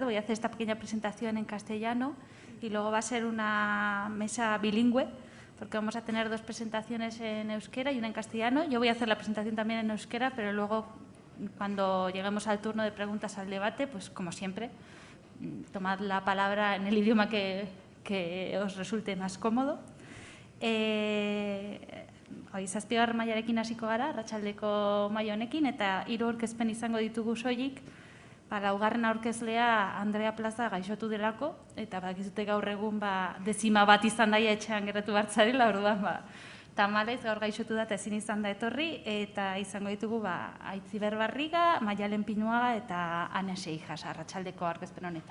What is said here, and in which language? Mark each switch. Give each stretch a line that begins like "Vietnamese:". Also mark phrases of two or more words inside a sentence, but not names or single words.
Spanish: Voy a hacer esta pequeña presentación en castellano y luego va a ser una mesa bilingüe porque vamos a tener 2 presentaciones en euskera y una en castellano. Yo voy a hacer la presentación también en euskera, pero luego cuando lleguemos al turno de preguntas al debate, pues como siempre, tomad la palabra en el idioma que os resulte más cómodo.
Basque: Zazpigarren mailarekin hasiko gara, arratsaldeko maila honekin, eta 3 aurkezpen izango ditugu soilik. Laugarren aurkezlea Andrea Plaza gaixotu delako, eta badakizute gaur egun dezima bat izan daia etxean geratu bartzarela, orduan tamalez gaur gaixotu da eta ezin izan da etorri, eta izango ditugu Aitziber Barriga, Maialen Pinuaga eta Ane Seijas arratsaldeko aurkezpen honetan.